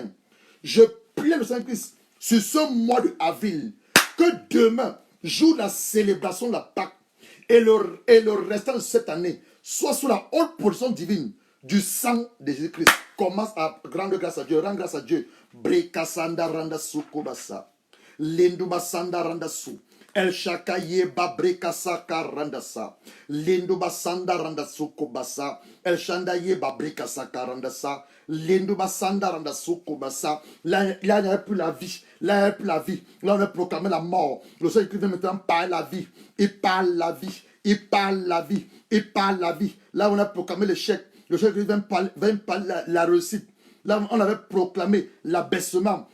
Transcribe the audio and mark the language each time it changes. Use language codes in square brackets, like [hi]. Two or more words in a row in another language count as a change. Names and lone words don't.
[fr] Je prie le Saint Christ sur ce mois de avril, que demain, jour de la célébration de la Pâque, et le restant de cette année soit sous la haute position divine du sang de Jésus-Christ. Commence à rendre grâce à Dieu, rends grâce à Dieu. Brekasanda randa sukobasa. Lendubasanda randa su. El Shakaye Babrekasa Karandasa. Lendubasanda randa sukobasa. El Shandaye Babrekasa Karandasa. Lendubasanda randa sukobasa. Là, il n'y a plus la vie. Là, il n'y a plus la vie. Là, on a proclamé la mort. Le Seigneur qui vient maintenant parler la vie. Il parle la vie. Il parle la vie. Il parle la vie. Là, on a proclamé l'échec. Le Seigneur vient parler la réussite. Là, on avait proclamé l'abaissement.